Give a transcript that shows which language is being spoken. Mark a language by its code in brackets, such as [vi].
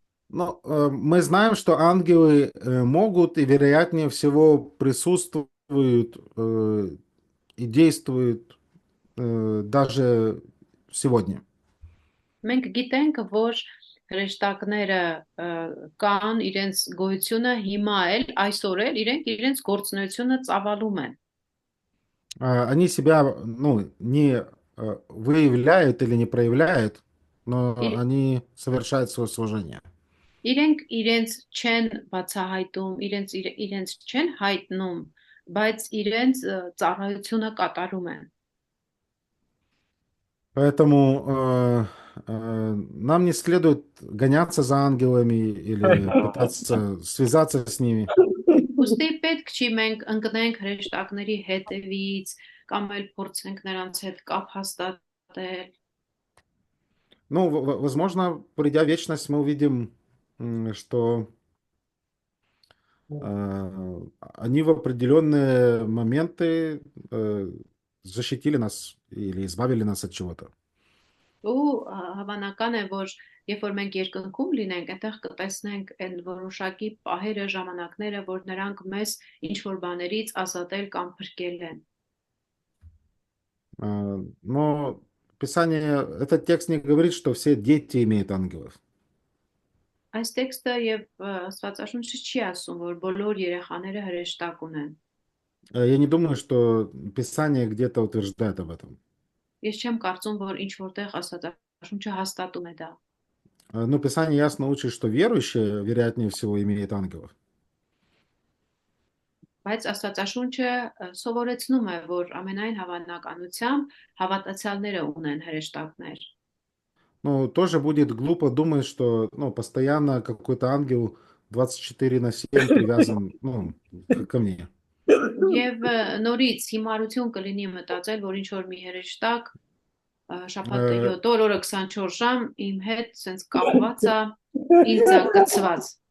[ru] Но мы знаем, что ангелы могут и вероятнее всего присутствуют и действуют даже сегодня. [hy] Մենք գիտենք, որ հրեշտակները կան իրենց գոյությունը հիմա էլ, այսօր էլ իրենց գործունեությունը ծավալում են։ [ru] Они себя, не выявляют или не проявляют, но они совершают свое служение. [hy] Իրենք իրենց չեն բացահայտում, իրենց չեն հայտնում բայց իրենց ծառայությունը կատարում են։ [ru] Поэтому нам не следует гоняться за ангелами или пытаться связаться с ними. [hy] Ուստի պետք չի մենք ընկնենք հրեշտակների հետևից կամ էլ փորձենք նրանց հետ կապ հաստատել։ [ru] Ну, возможно, придя в вечность, мы увидим, что они в определенные моменты защитили нас или избавили нас от чего-то. [hy] Ու հավանական է, որ երբ որ մենք երկնքում լինենք, այնտեղ կտեսնենք այն որոշակի պահերը, ժամանակները, որ նրանք մեզ ինչ որ բաներից ազատել կամ փրկել են։ [ru] Но Писание, этот текст не говорит, что все дети имеют ангелов. [hy] Այս տեքստը եւ Աստվածաշունչը չի ասում, որ բոլոր երեխաները հրեշտակ ունեն։ [ru] Я не думаю, что Писание где-то утверждает об этом. [hy] Ես չեմ կարծում, որ ինչ որտեղ Աստվածաշունչը հաստատում է դա։ [ru] Но Писание ясно учит, что верующие, вероятнее всего, имеют ангелов. [hy] Բայց Աստվածաշունչը սովորեցնում է, որ ամենայն հավանականությամբ հավատացյալները ունեն հրեշտակներ։ [ru] Ну, тоже будет глупо думать, что постоянно какой-то ангел 24/7 привязан ко мне. [hy] Եվ նորից հիմարություն կլինի մտածել, որ ինչ որ մի հրեշտակ շաբաթը 7 օրը 24 ժամ իմ հետ սենց կապված է, ինձ է կցված։